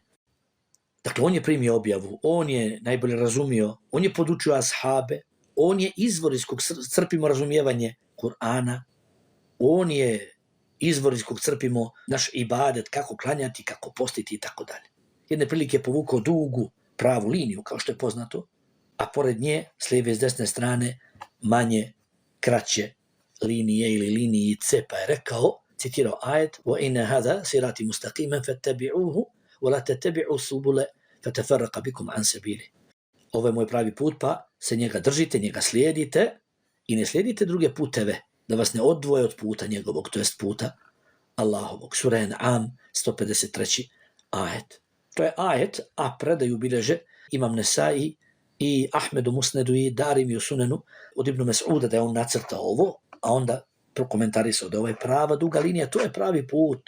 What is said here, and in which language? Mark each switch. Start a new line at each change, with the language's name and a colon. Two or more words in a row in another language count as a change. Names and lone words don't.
Bosnian: Dakle, on je primio objavu, on je najbolje razumio, on je podučio ashabe, on je izvor iz kog crpimo razumijevanje Kur'ana, on je izvor iz kog crpimo naš ibadet, kako klanjati, kako postiti i tako dalje. Jedne prilike je povukao dugu pravu liniju, kao što je poznato, a pored nje, s lijeve i s desne strane, manje kraće linije ili linijice, pa je rekao, citirao ajet,
Arabic: وَإِنَّ هَذَا صِرَاطِ مُسْتَقِيمًا فَاتَّبِعُوهُ وَلَا تَتَّبِعُوا السُّبُلَ فَتَفَرَّقَ بِكُمْ عَنْ سَبِيلِهِ.
Bosnian: Ovo je moj pravi put, pa se njega držite, njega slijedite i ne slijedite druge puteve, da vas ne odvoje od puta njegovog, to jest puta Allahovog. Sura An'am, 153. ajet. To je ajet, a predaju bilježe Imam Nesai i Ahmedu Musnedu i Darim i u Sunenu od Ibn Mes'uda da je on nacrtao ovo, a onda prokomentarisao da ovo je prava duga linija, to je pravi put.